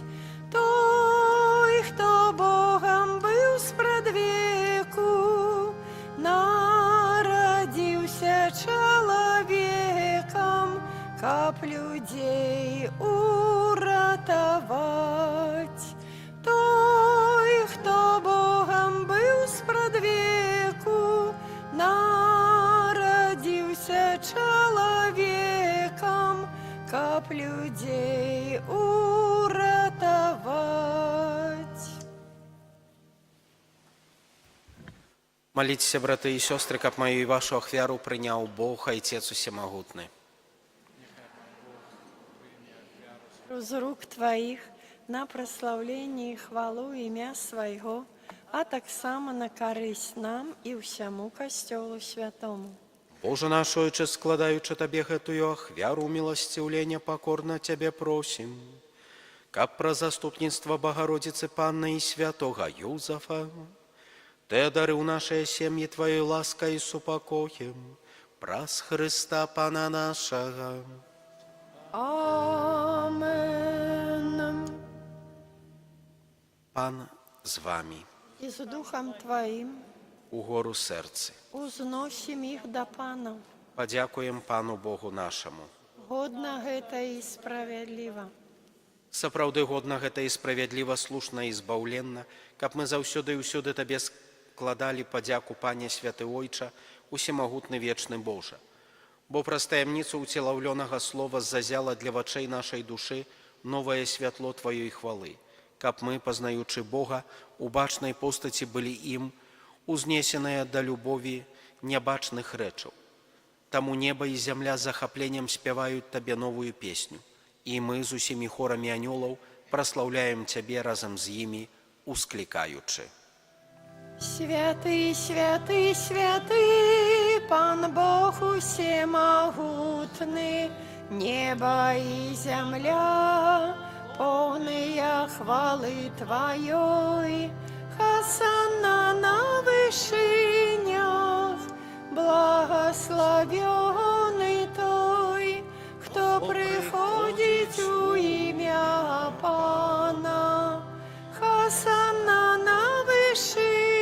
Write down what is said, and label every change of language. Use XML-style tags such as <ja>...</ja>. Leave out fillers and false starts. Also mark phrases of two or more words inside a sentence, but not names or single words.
<ru>Той, кто Богом был спрадвеку, народился человеком, каб людей уратовать. Той, кто Богом был спрадвеку, народился человеком, каб людей уратовать.</ru> <be>Маліцеся, браты і сёстры, каб маю і вашу ахвяру прыняў Бог, Айцец усемагутны.</be> <ru>З рук Твоих на прославление и хвалу имя Своего, а так само на корысть нам и всему Костелу Святому.</ru> <be>Боже наш Ойче, складаючы Табе гэтую ахвяру міласціўлення, пакорна Цябе просім, каб праз заступніцтва Багародзіцы Панны і святога Юзафа Ты одарыў нашыя сем'і Тваёй ласкай і супакоем, праз Хрыста Пана нашага. Амен. Пан з вами,</be> <ru>И с Духом Твоим</ru> <be>у гору сэрцы.</be> <ru>узносим их до Пана.</ru> <be>Падзякуем Пану Богу нашаму. Годно гэта и справедливо. Сапраўды годна гэта і справядліва, слушна і збаўленна, каб мы заўсёды і ўсюды Табе складалі падзяку, Пане святы Ойча, усемагутны вечны Божа. Бо праз таямніцу ўцелаўлёнага слова зазяла для вачэй нашай душы новае святло Тваёй хвалы, каб мы, пазнаючы Бога, у бачнай постаці былі ім узнесеныя да любові нябачных рэчаў. Таму неба і зямля з захапленнем спяваюць Табе новую песню, і мы з усімі хорамі анёлаў праслаўляем Цябе разам з імі, усклікаючы.</be> <ru>Святый, святый, святый, Пан Бог усемогутный, небо и земля, полные хвалы Твоей. Хосанна на вышинях, благословенный той, кто приходит у имя Пана. Хосанна на вышинях.</ru>